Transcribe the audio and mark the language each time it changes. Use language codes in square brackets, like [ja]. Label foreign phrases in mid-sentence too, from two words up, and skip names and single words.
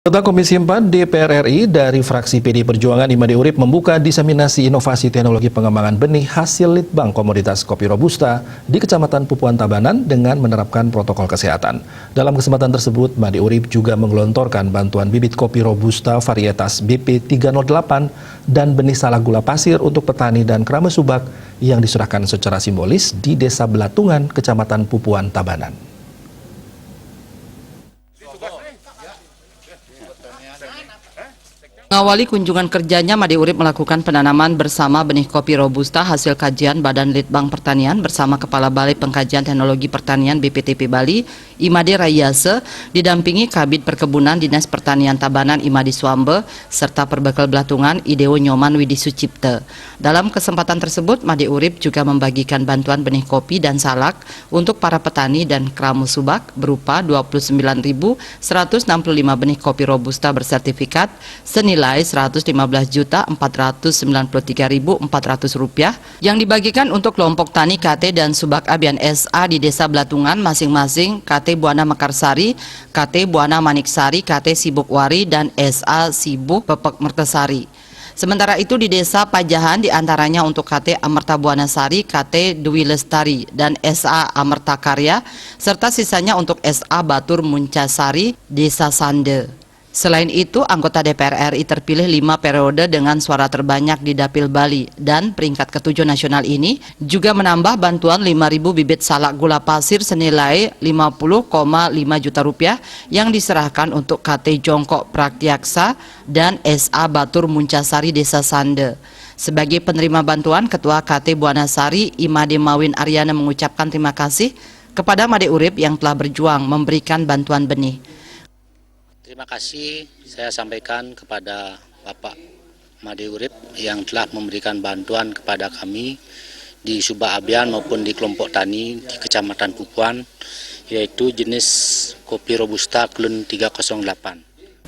[id] Anggota Komisi 4 DPR RI dari fraksi PD Perjuangan Imade Urip membuka diseminasi inovasi teknologi pengembangan benih hasil litbang komoditas kopi robusta di Kecamatan Pupuan Tabanan dengan menerapkan protokol kesehatan. Dalam kesempatan tersebut, Imade Urip juga menggelontorkan bantuan bibit kopi robusta varietas BP 308 dan benih salak gula pasir untuk petani dan Krama Subak yang diserahkan secara simbolis di Desa Belatungan, Kecamatan Pupuan Tabanan. Mengawali kunjungan kerjanya, Imade Urip melakukan penanaman bersama benih kopi robusta hasil kajian Badan Litbang Pertanian bersama Kepala Balai Pengkajian Teknologi Pertanian BPTP Bali, Imade Rayase, didampingi Kabid Perkebunan Dinas Pertanian Tabanan Imade Suambe, serta Perbekal Belatungan Ideo Nyoman Widi Sucipte. Dalam kesempatan tersebut, Imade Urip juga membagikan bantuan benih kopi dan salak untuk para petani dan Krama Subak berupa 29.165 benih kopi robusta bersertifikat senilai Rp115.493.400 yang dibagikan untuk kelompok tani KT dan Subak Abian SA di Desa Belatungan masing-masing KT Buana Mekarsari, KT Buana Maniksari, KT Sibukwari, dan SA Sibuk Pepek Mertesari. Sementara itu di Desa Pajahan diantaranya untuk KT Amerta Buanasari, KT Dwi Lestari, dan SA Amerta Karya, serta sisanya untuk SA Batur Muncasari, Desa Sande. Selain itu, anggota DPR RI terpilih 5 periode dengan suara terbanyak di Dapil Bali dan peringkat ke-7 nasional ini juga menambah bantuan 5.000 bibit salak gula pasir senilai Rp50,5 juta yang diserahkan untuk KT Jongkok Praktiaksa dan SA Batur Muncasari Desa Sande. Sebagai penerima bantuan, Ketua KT Buanasari Imade Mawin Aryana mengucapkan terima kasih kepada Imade Urip yang telah berjuang memberikan bantuan benih. Terima kasih saya sampaikan kepada Bapak Imade Urip yang telah memberikan bantuan kepada kami di Subak Abian maupun di kelompok tani di Kecamatan Pupuan, yaitu jenis kopi robusta Klun 308.